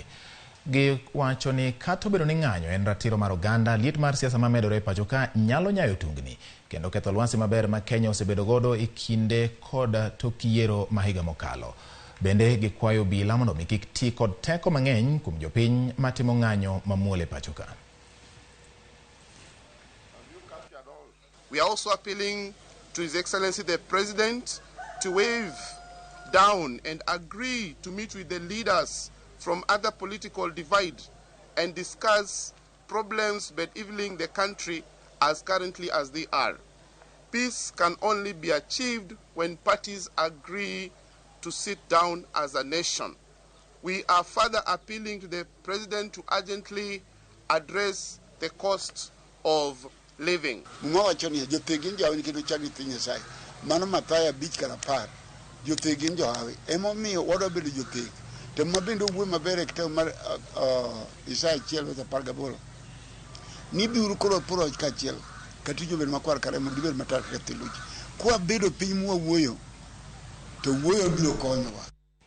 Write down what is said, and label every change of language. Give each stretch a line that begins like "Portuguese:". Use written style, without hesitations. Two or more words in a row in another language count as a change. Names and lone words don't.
Luo (Kenya and Tanzania): Giwacho ni kata obedo ni ng'anyo en ratiro mar oganda, liet mar siasa ma medore e pachoka nyalo nyayo tugni kendo ketho lwasi maber ma Kenya osebedo godo e kinde kod tok yiero ma higa mokalo. Bende gikwayo obila mondo kik ti kod teko mang'eny kuom jopiny matimo ng'anyo mamuol e pachoka.
English: We are also appealing to His Excellency the President to wave down and agree to meet with the leaders from other political divide and discuss problems bedeviling the country as currently as they are. Peace can only be achieved when parties agree to sit down as a nation. We are further appealing to the President to urgently address the cost of living.
Luo (Kenya and Tanzania): Mano Mataya beach karapar jotegin johawi emomiyo wadobedo joteg to mabendo wuo maber e kitabu mar Isaya 1:18 ni biuru koro puro kachiel katijo bedo makwar kare mondo gibed matar kaka theluji kwa bedo piny mwawuoyo to wuoyo biro konyowa.